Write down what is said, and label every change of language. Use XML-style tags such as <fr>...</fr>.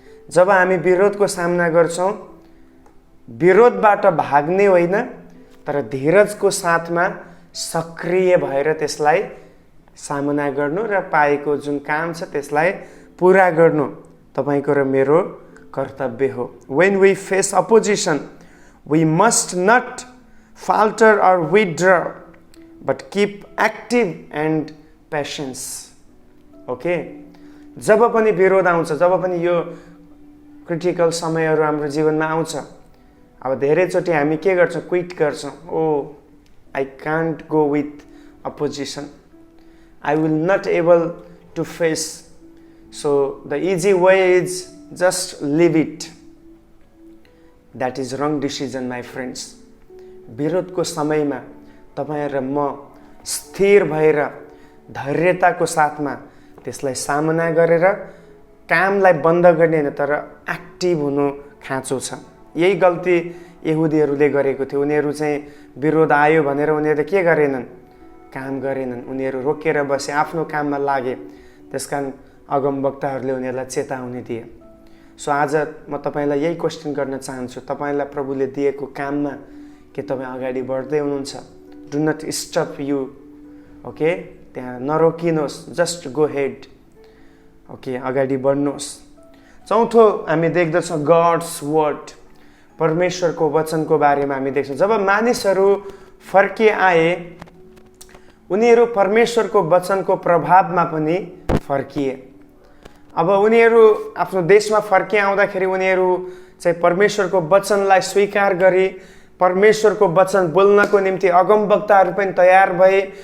<ne>जब हामी विरोधको सामना गर्छौँ, विरोधबाट भाग्ने होइन तर धीरजको साथमा सक्रिय भएर त्यसलाई सामना गर्नु र पाएको जुन काम छ त्यसलाई पुरा गर्नु तपाईको र मेरो कर्तव्य हो।</ne> <en>When we face opposition, we must not falter or withdraw, but keep active and patience. Okay?</en> <ne>जब पनि विरोध आउँछ, जब पनि यो क्रिटिकल समयहरू हाम्रो जीवनमा आउँछ, अब धेरैचोटि हामी के गर्छौँ? क्विट गर्छौँ।</ne> <en>Oh, I can't go with opposition. I will not able to face. So the easy way is just leave it. That is wrong decision, my friends.</en> <ne>विरोधको समयमा तपाईं र म स्थिर भएर धैर्यताको साथमा त्यसलाई सामना गरेर कामलाई बन्द गर्ने होइन तर एक्टिभ हुनु खाँचो छ। यही गल्ती यहुदीहरूले गरेको थियो। उनीहरू चाहिँ विरोध आयो भनेर उनीहरूले के गरेनन्? काम गरेनन्। उनीहरू रोकेर बसे, आफ्नो काममा लागे। त्यसकारण अगमवक्ताहरूले उनीहरूलाई चेतावनी दिए। सो आज म तपाईलाई यही क्वेसन गर्न चाहन्छु, तपाईलाई प्रभुले दिएको काममा के तपाईँ अगाडि बढ्दै हुनुहुन्छ?</ne> <en>Do not stop you. Okay,</en> <ne>त्यहाँ नरोकिनुहोस्,</ne> <en>Just go ahead.</en> <ne>ओके, अगाडि बढ्नुहोस्। चौथो हामी देख्दछौँ</ne> <en>God's word,</en> <ne>परमेश्वरको वचनको बारेमा हामी देख्छौँ। जब मानिसहरू फर्किआए उनीहरू परमेश्वरको वचनको प्रभावमा पनि फर्किए। अब उनीहरू आफ्नो देशमा फर्किआउँदाखेरि उनीहरू चाहिँ परमेश्वरको वचनलाई स्वीकार गरी परमेश्वरको वचन बोल्नको निम्ति अगमवक्ताहरू पनि तयार भए।</ne>